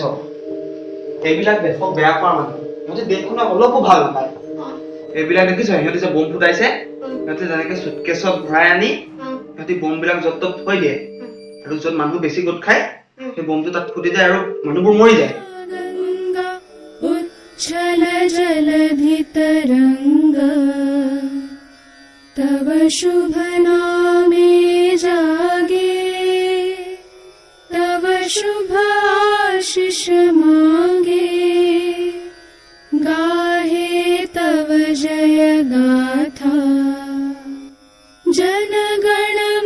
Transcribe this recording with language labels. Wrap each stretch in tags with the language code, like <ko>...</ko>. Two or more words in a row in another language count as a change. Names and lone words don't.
<as>এইবিলাক দেশক বেয়া কৰা মানুহ, সিহঁতে দেশখনক অলপো ভাল নাপায়। এইবিলাক দেখিছ সিহঁতে যে বম ফুটাইছে, সিহঁতে যেনেকে চুটকেছত ভৰাই আনি সিহঁতে বমবিলাক য'ত ত'ত থৈ দিয়ে, আৰু য'ত মানুহ বেছি গোট খায় সেই বমটো তাত ফুটি যায় আৰু মানুহবোৰ মৰি যায়।</as> <bn>উচ্ছল জলধিতরঙ্গ তব শুভ নামে জাগে তব শুভ আশিস মাগে গাহে তব জয় গাথা জনগণ</bn>